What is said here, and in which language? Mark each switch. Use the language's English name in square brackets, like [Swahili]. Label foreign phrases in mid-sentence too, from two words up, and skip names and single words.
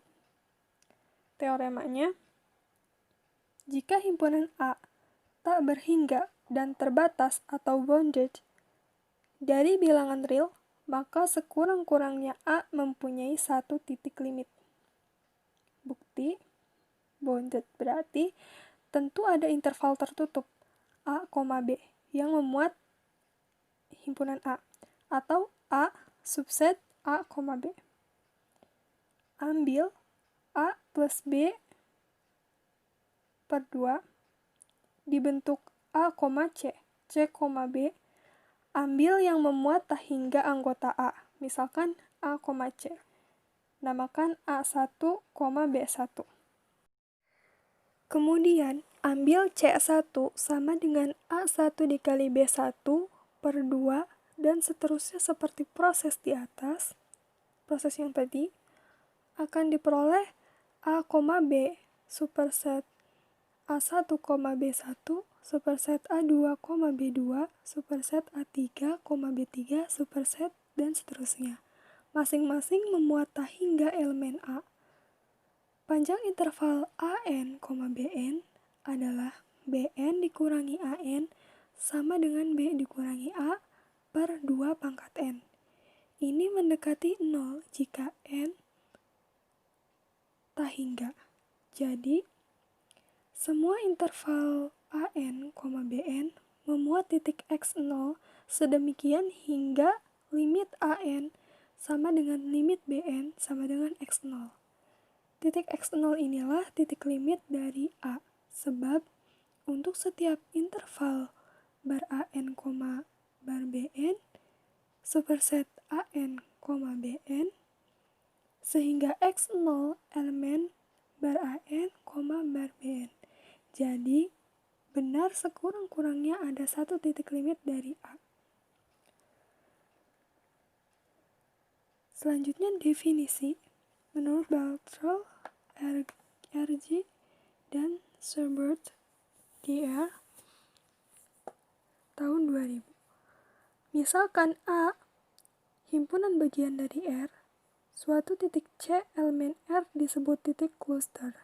[Indonesian] Teoremanya, jika himpunan A tak berhingga dan terbatas atau bounded dari bilangan real, maka sekurang-kurangnya A mempunyai satu titik limit. Bukti, bounded berarti tentu ada interval tertutup A, B yang memuat himpunan A, atau A subset A, B. Ambil A plus B per 2 dibentuk A, C, B. Ambil yang memuat tak hingga anggota A, misalkan A, C. Namakan A1, B1. Kemudian, ambil C1 sama dengan A1 dikali B1 per 2, dan seterusnya seperti proses di atas, proses yang tadi, akan diperoleh A, B superset A1, B1 superset A2, B2 superset A3, B3 superset, dan seterusnya. Masing-masing memuat tak hingga elemen A. Panjang interval AN, BN adalah BN dikurangi AN sama dengan B dikurangi A per 2 pangkat n. Ini mendekati 0 jika n tak hingga. Jadi, semua interval AN, BN memuat titik X0 sedemikian hingga limit AN sama dengan limit BN sama dengan X0. Titik X0 inilah titik limit dari A, sebab untuk setiap interval bar AN, bar BN, superset AN, BN, sehingga X0 elemen bar AN, bar BN. Jadi, benar sekurang-kurangnya ada satu titik limit dari A. Selanjutnya definisi. Menurut Bartrell, RG, dan Sherbert, DR, tahun 2000. Misalkan A, himpunan bagian dari R, suatu titik C elemen R disebut titik cluster.